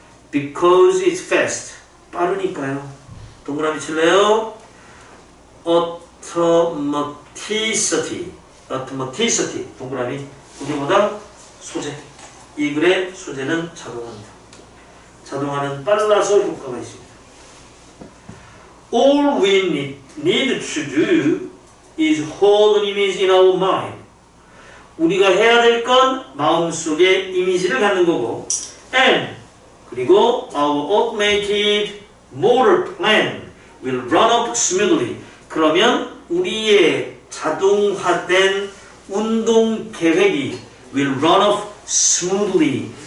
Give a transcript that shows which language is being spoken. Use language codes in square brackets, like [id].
[en] because it's fast. [ko] 빠르니까요. 동그라미 칠래요? automaticity. automaticity. 동그라미. 여기보다 소재. 이 글의 소재는 자동화입니다. 자동화는 빨라서 효과가 있습니다. [en] All we need to do is hold an image in our mind. [ko] 우리가 해야 될 건 마음속에 이미지를 갖는 거고, [en] and [ko] 그리고 [en] our automated motor plan will run up smoothly. [ko] 그러면 우리의 자동화된 운동 계획이 [en] will run up smoothly.